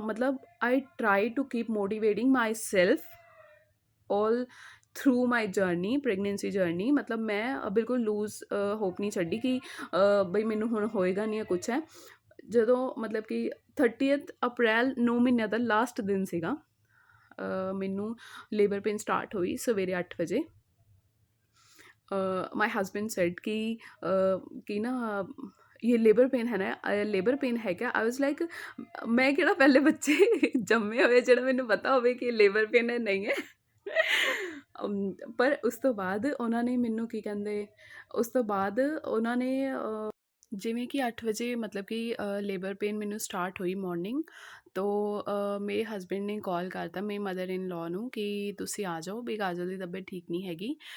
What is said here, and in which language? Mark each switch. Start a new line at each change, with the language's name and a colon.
English: ਮਤਲਬ I try to keep motivating myself all through my journey, pregnancy journey.
Punjabi: ਮਤਲਬ ਮੈਂ ਬਿਲਕੁਲ ਲੂਜ਼ ਹੋਪ ਨਹੀਂ ਛੱਡੀ ਕਿ ਬਈ ਮੈਨੂੰ ਹੁਣ ਹੋਏਗਾ ਨਹੀਂ, ਕੁਛ ਹੈ। ਜਦੋਂ ਮਤਲਬ ਕਿ 30 ਅਪ੍ਰੈਲ 9 ਮਹੀਨਿਆਂ ਦਾ ਲਾਸਟ ਦਿਨ ਸੀਗਾ, ਮੈਨੂੰ ਲੇਬਰ ਪੇਨ ਸਟਾਰਟ ਹੋਈ ਸਵੇਰੇ 8 ਵਜੇ।
English: my husband said
Hindi: कि ना ये लेबर पेन है ना, लेबर पेन है क्या?
English: I was like
Punjabi: मैं ਕਿਹੜਾ ਪਹਿਲੇ ਬੱਚੇ ਜੰਮੇ ਹੋਏ ਜਿਹੜਾ ਮੈਨੂੰ ਪਤਾ ਹੋਵੇ ਕਿ ਲੇਬਰ ਪੇਨ ਹੈ ਨਹੀਂ ਹੈ। ਪਰ ਉਸ ਤੋਂ ਬਾਅਦ ਉਹਨਾਂ ਨੇ ਮੈਨੂੰ ਕੀ ਕਹਿੰਦੇ, ਉਸ ਤੋਂ ਬਾਅਦ ਉਹਨਾਂ ਨੇ ਜਿਵੇਂ ਕਿ 8 ਵਜੇ ਮਤਲਬ ਕਿ ਲੇਬਰ ਪੇਨ ਮੈਨੂੰ ਸਟਾਰਟ ਹੋਈ ਮੋਰਨਿੰਗ ਤੋਂ। ਮੇਰੇ ਹਸਬੈਂਡ ਨੇ ਕਾਲ ਕਰਤਾ ਮੇਰੀ ਮਦਰ ਇਨ ਲਾਅ ਨੂੰ ਕਿ ਤੁਸੀਂ ਆ ਜਾਓ ਵੀ ਕਾਜਲ ਦੀ ਤਬੀਅਤ ਠੀਕ ਨਹੀਂ ਹੈਗੀ।